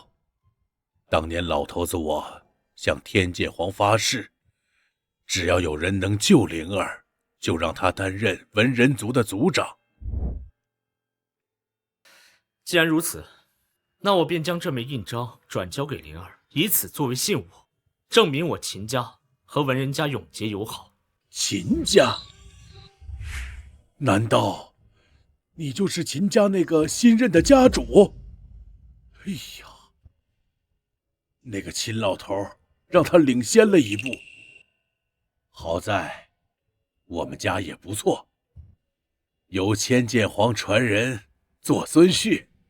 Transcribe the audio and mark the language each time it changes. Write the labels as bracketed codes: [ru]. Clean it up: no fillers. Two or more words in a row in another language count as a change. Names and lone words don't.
[zh] 當年老頭子我向天劍皇發誓，只要有人能救靈兒，就讓他擔任文人族的族長。既然如此，那我便將這枚印章轉交給靈兒，以此作為信物，證明我秦家和文人家永結友好。秦家？難道你就是秦家那個新任的家主？哎呀，那個秦老頭讓他領先了一步。好在我們家也不錯，有千劍皇傳人做孫婿。